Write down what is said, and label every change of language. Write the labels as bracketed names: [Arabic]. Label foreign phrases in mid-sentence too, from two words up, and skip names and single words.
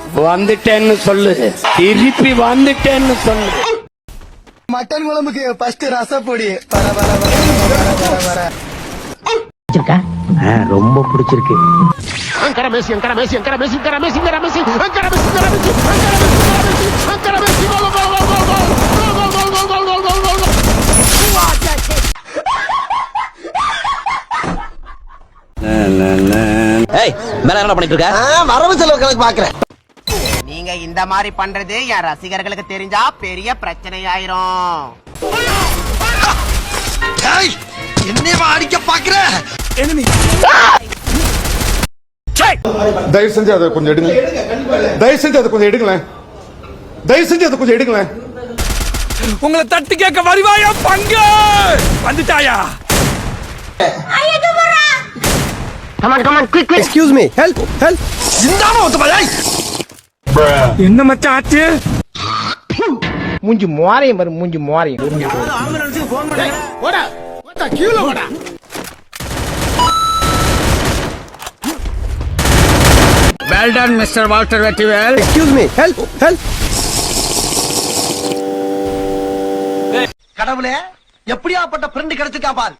[Tamil] வந்துட்டேன்னு சொல்லு, திருப்பி வந்துட்டேன்னு சொல்லு. மட்டன் குழம்புக்கு ஃபர்ஸ்ட் ரசப்பொடி வர வர வர வர வர வர ரொம்ப பிடிச்சிருக்கு. [Turkish] Ankara Messi, Ankara Messi, Ankara Messi, Ankara Messi, Ankara Messi, Ankara Messi, Ankara Messi, Ankara Messi, gol, gol, gol, gol, gol, gol, gol, gol, gol, gol, gol, gol. [Tamil] ஏய் மேல என்ன பண்ணிட்டு இருக்க? வரவு செலவு கணக்கு பாக்குறேன். நீங்க இந்த மாதிரி பண்றது என் ரசிகர்களுக்கு தெரிஞ்சா பெரிய பிரச்சனை ஆயிரும். என்னையவா அடிக்க பாக்குற? தயவு செஞ்சு அதை கொஞ்சம் எடுங்க. தயவு செஞ்சு அதை கொஞ்சம் எடுங்களேன். தயவு செஞ்சு அதை கொஞ்சம் எடுங்களேன். உங்களை தட்டி கேட்க வருவாயா பங்க வந்துட்டாயா? [English] Come on, come on, quick, quick. Excuse me, help, help. [Tamil] இந்தாம ஒத்துபாய். என்ன மச்சான் ஆச்சு? மூஞ்சி மோரையும் பாரு, மூஞ்சி மோரையும். ஓடா, ஓடா கீழ ஓடா. [English] Well done, Mr. Walter Vettiwell. Excuse me, help, help. [Tamil] கடவுளே, எப்படியாப்பட்ட ஃப்ரெண்ட் கிடைச்சிருக்கா பார்.